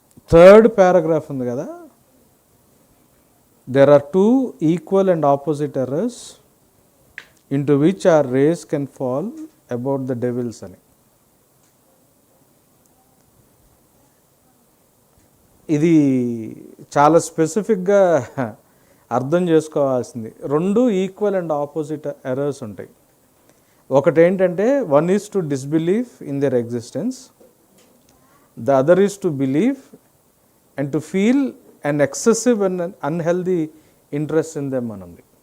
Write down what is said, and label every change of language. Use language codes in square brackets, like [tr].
[en] 3rd paragraph [te] ఉంది కదా, [en] there are 2 equal and opposite errors into which our race can fall about the devils [te] అని. ఇది చాలా స్పెసిఫిక్గా అర్థం చేసుకోవాల్సింది. 2 ఈక్వల్ అండ్ ఆపోజిట్ ఎర్రర్స్ ఉంటాయి. ఒకటి ఏంటంటే, [en] one is to disbelieve in their existence, the other is to believe and to feel an excessive and unhealthy interest in them [te] అని ఉంది.